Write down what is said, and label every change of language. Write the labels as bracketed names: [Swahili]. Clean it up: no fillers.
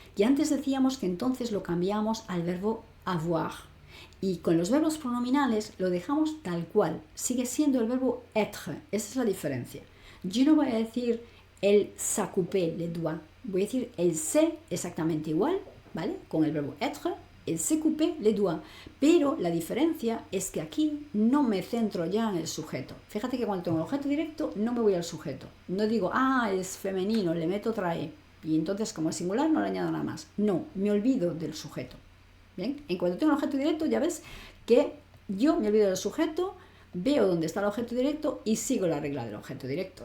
[Spanish] Que antes decíamos que entonces lo cambiamos al verbo avoir. Y con los verbos pronominales lo dejamos tal cual. Sigue siendo el verbo être. Esa es la diferencia. Yo no voy a decir [French] elle s'est coupé les doigts. [Spanish] Voy a decir [French] elle s'est [Spanish] exactamente igual, ¿vale? Con el verbo [French] être, elle s'est coupé les doigts. [Spanish] Pero la diferencia es que aquí no me centro ya en el sujeto. Fíjate que cuando tengo el objeto directo no me voy al sujeto. No digo, es femenino, le meto otra E. Y entonces como es singular no le añado nada más. No, me olvido del sujeto. ¿Bien? En cuanto tengo el objeto directo ya ves que yo me olvido del sujeto, veo dónde está el objeto directo y sigo la regla del objeto directo.